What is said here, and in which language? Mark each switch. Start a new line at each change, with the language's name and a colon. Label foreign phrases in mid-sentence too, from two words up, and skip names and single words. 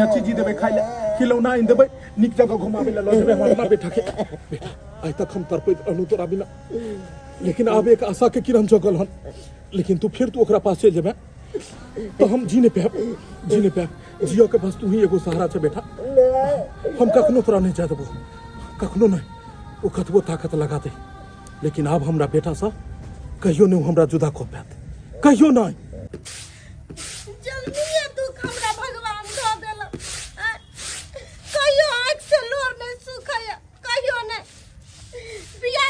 Maithili: चीज देबै खाइ ले खिलौना इन देबै निक जगह घुमाबे ले ल जेबै हमर बेटा आइ तक हम तरपैत रहलू तोरा बिना लेकिन अब एक आशा के किरण जगल हन लेकिन तू फिर तू ओकरा पास चल जेबै तो हम जी नहीं पाएब जियो के पास तू ही एगो सहारा छै बेटा हम कखनो तोरा नहीं जाय देबो कखनो नहीं ओ कतबो ताकत लगा दे लेकिन अब हमरा बेटा सा कहियो नहीं हमरा जुदा को पात कहियो नहीं जल्दी दुख हमरा भगवान दऽ देला कहियो आँख से लोर नहीं सुखाया कहियो नहीं बियाह